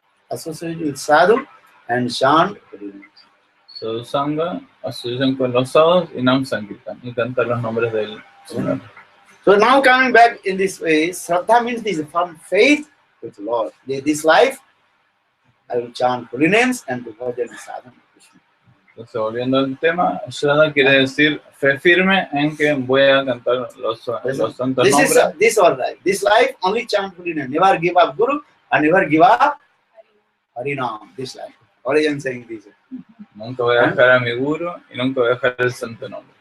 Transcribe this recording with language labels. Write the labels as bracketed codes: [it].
[en] Associate with Sadhu and chant holy names. [es] Sadhu Sangha, asociación con los sadhus y Nam Sankirtan, y cantar los nombres del Señor. [en] So now coming back in this way, Shraddha means this firm faith with the Lord. This life, I will chant holy names and to bhajan sadhana Krishna. [es] Entonces, volviendo al tema, Shraddha quiere decir fe firme en que voy a cantar los santos nombres. [en] This all right. This life only chant holy name. Never give up Guru and never give up Harinam. This life. Already I am saying this. [es] Nunca voy a dejar a mi guru y nunca voy a dejar el santo nombre.